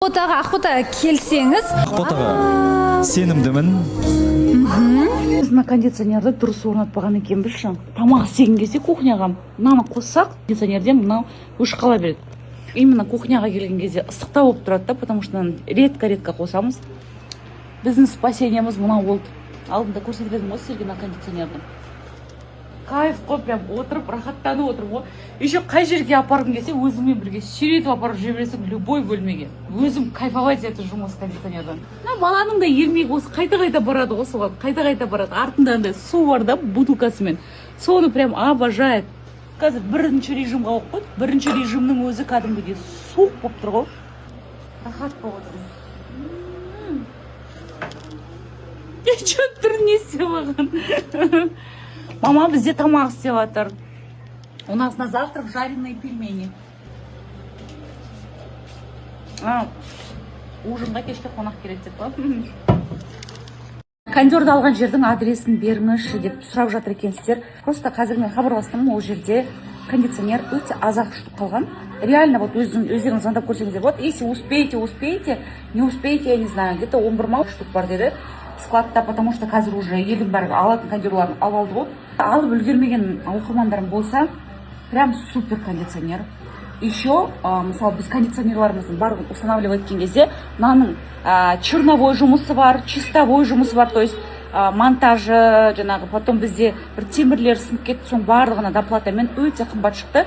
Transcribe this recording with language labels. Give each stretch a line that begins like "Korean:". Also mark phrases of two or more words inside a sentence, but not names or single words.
Kazakh: Ақботаға келсеңіз. Ақботаға сенімдімін. Біз мына кондиционерді дұрыс орнатпаған екенбіз шын. Тамақ істеген кезде кухняға мынаны қоссақ, кондиционерден мынау өшіп қала береді. Именно кухняға келген кезде ыстықта болып тұрады да,
Russian: потому что редко қосамыз.
Kazakh: Біздің спасениеміз мынау болды. Алдында көрсетіп едім ғой сіздерге мына кондиционерді. Кайф қой, прям отырып, рахаттанып отырып ғой. Еще қай жерге апарғың келсе, өзіңмен бірге сүйретіп апарып жібересің любой бөлмеге. Өзім кайфовать етіп жұмыс кондиционерден. Баланың да ермегі осы қайта барады ғой соған, қайта барады. Артында андай су бар да, бутылкасымен.
Russian: Соны прям обожает.
Kazakh: Қазір бірінші режимға қойып қойды. Бірінші режимнің өзі кәдімгідей суық болып тұр ғой. Рахат болып отыр. Че тұр не істеп алған? Мама бізде тамақ істеп жатыр.
Russian: У нас на завтрак жареные пельмени.
Kazakh: Ужинға кешке қонақ келеді деп па. Кондерді алған жердің адресін беріңізші деп сұрап жатыр екенсіздер. Просто қазір мен хабарластым, ол жерде кондиционер өте аз-ақ ұшып қалған.
Russian: Реально вот
Kazakh: өздеріңіз звондап көрсеңіздер болады.
Russian: Если успеете, не успеете, я не знаю, где-то 11 штук
Kazakh: бар деді. Складта,
Russian: потому что
Kazakh: қазір уже елдің бәрі алатын кондерларын алды ғой. Алып үлгермеген оқырмандарым болса, прям супер кондиционер. Еще, мысалы, біз кондиционерларымыздың барлығын устанавливать еткен кезде, мынаның черновой жұмысы бар, чистовой жұмысы бар,
Russian: то есть
Kazakh: монтажы, жаңағы, потом бізде бір темірлер сынып кетті, соң барлығына доплатамен өте қымбат шықты.